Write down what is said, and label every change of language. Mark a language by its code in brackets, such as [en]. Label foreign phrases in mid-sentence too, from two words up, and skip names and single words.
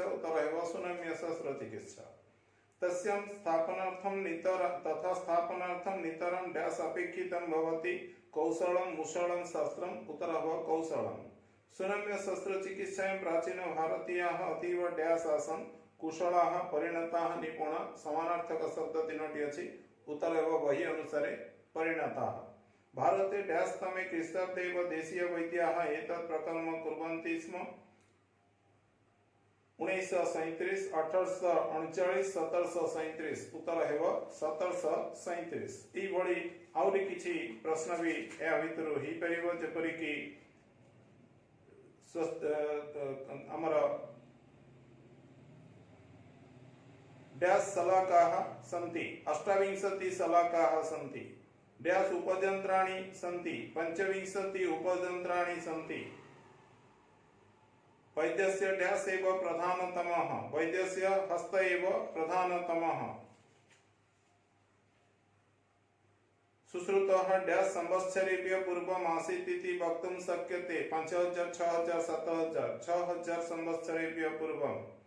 [or] ଉତ୍ତର ହେବ [sa] सुनम्य शस्त्रचिकित्सा। तस्यां स्थापनार्थं स्थापनार्थं नितरं डैश अपेक्षितं भवति कौशलं मुशलं शस्त्रम्। [or] ଉତ୍ତର ହେବ କୌଶଳଂ। [sa] सुनम्य शस्त्रचिकित्सायां प्राचीन भारतीयाः अतीव डैश आसन् कुशलाः परिणताः निपुणा। [or] ସମାନାର୍ଥକ ଶବ୍ଦ ତିନୋଟି ଅଛି। ଉତ୍ତର ହେବ ବହି ଅନୁସାରେ ପରିଣତାଃ। [sa] भारते डैश तमे ख्रीष्टाब्दे एव देशीय वैद्याः एतत् प्रकल्पं कुर्वन्ति स्म। 1937 1839 1737। [or] ଉତ୍ତର ହେବ 1737। ଈ ଭଳି ଆଉରି କିଛି ପ୍ରଶ୍ନ ଭୀ ୟା ଭିତରୁ ହିଁ ପଡିବୋ ଯେପରି କି ହମର ଡ୍ୟାସ [sa] शलाकाः सन्ति 28 शलाकाः सन्ति। डैश उपयंत्राणि सन्ति 25 उपयंत्राणि सन्ति। वैद्यस्य डैश एव प्रधानतमः वैद्यस्य हस्त एव प्रधानतमः सुश्रुतः डैश संवत्सरेभ्यः पूर्वम् आसीत् इति वक्तुं शक्यते 5000 6000 7000 6000 संवत्सरेभ्यः पूर्वम्